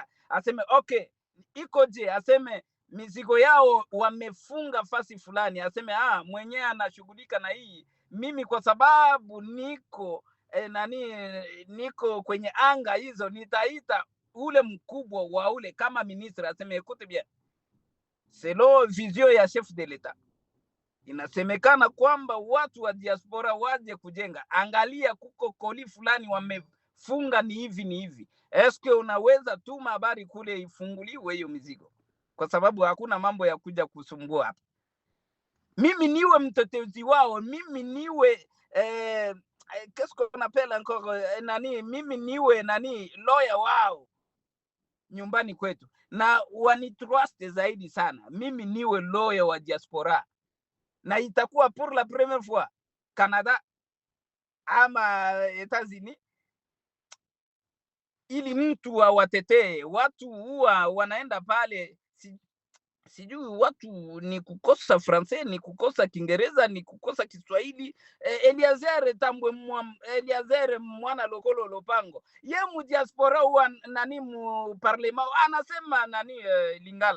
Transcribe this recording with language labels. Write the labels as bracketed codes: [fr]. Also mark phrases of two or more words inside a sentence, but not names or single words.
[sw] Aseme okay, iko je? Aseme mizigo yao wamefunga fasi fulani, aseme mwenyewe anashughulika na hii. Mimi kwa sababu niko niko kwenye anga hizo, nitaita ule mkubwa wa ule kama ministre, aseme [fr] écoute bien, selon vision [sw] ya [fr] chef de l'etat, [sw] inasemekana kwamba watu wa diaspora waje kujenga. Angalia kuko koli fulani wamefunga, ni hivi ni hivi. Eske unaweza tuma habari kule ifunguliwe hiyo mizigo? Kwa sababu hakuna mambo ya kuja kusumbua hapa. Mimi niwe mtetezi wao, mimi niwe [fr] qu'est-ce qu'on appelle encore [sw] mimi niwe lawyer wao nyumbani kwetu, na wanitrust zaidi sana. Mimi niwe lawyer wa diaspora, na itakuwa [fr] pour la première fois Canada [sw] ama Etats-Unis, ili mtu watetee watu. Huwa wanaenda pale, sijui watu ni kukosa Francais, ni kukosa Kiingereza, ni kukosa Kiswahili. Eliazere [ln] mwana lokolo lopango, ye mu [sw] diaspora huwa mu parlement anasema Lingala.